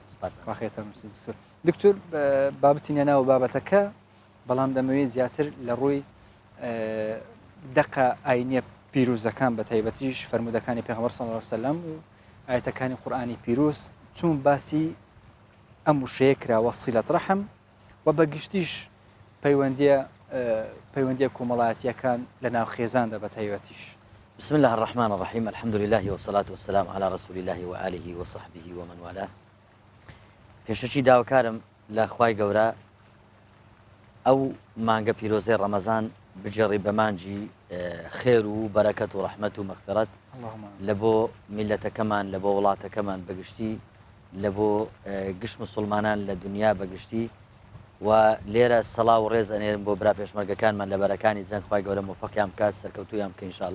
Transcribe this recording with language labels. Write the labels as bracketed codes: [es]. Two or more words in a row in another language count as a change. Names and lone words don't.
[ckb] سپاسخێتە دکتۆر با بچینە ناو بابەتەکە بەڵام دەمەوێت زیاتر لە ڕووی دەقە ئاینیە پیرۆزەکان بە تایبەتیش فەرمودەکانی پێغەمبەر [ar] صلی الله علیه و سلم [ckb] و ئاەتەکانی قورئانی پیرۆز چون باسی ئەم وشەیە کراوە سیلەت ڕەحم و بەگشتیش پەیوەندیە کۆمەڵایەتیەکان لە ناو خێزاندا بە تایبەتیش. [ar] بسم الله الرحمن الرحيم الحمد لله والصلاة والسلام على رسول الله وآله وصحبه ومن والاه پێشەکی [ckb] داواکارم لە خوای گەورە ئەو مانگە پیرۆزەی ڕەمەزان بجێڕی بە مانجی خێر و بەرەکەت و ڕەحمەت و مەغفرەت لە بۆ میلەتەکەمان لە بۆ وڵاتەکەمان بەگشتی لە بۆ گشت مسلمانان لە دنیا بەگشتی و لێرە سەڵا و ڕێز ئەنێرم بۆ برا پێشمەرگەکانمان لە بەرەکانی جەنگ خوای گەورە موفەقیان بکات سەرکەوتویان بکە ئینشاءالله.